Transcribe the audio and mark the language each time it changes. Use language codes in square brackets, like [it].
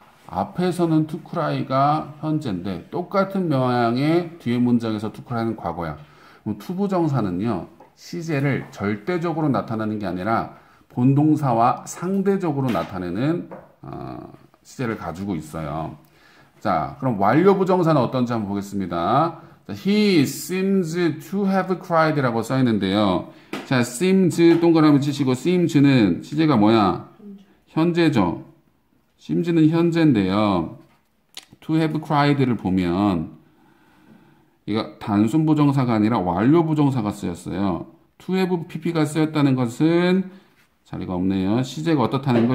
[ko] 앞에서는 to cry가 현재인데 똑같은 모양의 뒤에 문장에서 to cry는 과거야. 그럼 to 부정사는요. 시제를 절대적으로 나타내는 게 아니라 본동사와 상대적으로 나타내는 시제를 가지고 있어요. 자, 그럼 완료 부정사는 어떤지 한번 보겠습니다. [en] 자, he seems to have cried라고 [ko] 써 있는데요. 자, seems 동그라미 치시고 seems는 시제가 뭐야? 현재죠. seems는 현재인데요. to have cried를 보면 이거 단순 부정사가 아니라 완료 부정사가 쓰였어요. to have pp가 쓰였다는 것은 자리가 없네요. 시제가 어떻다는 거?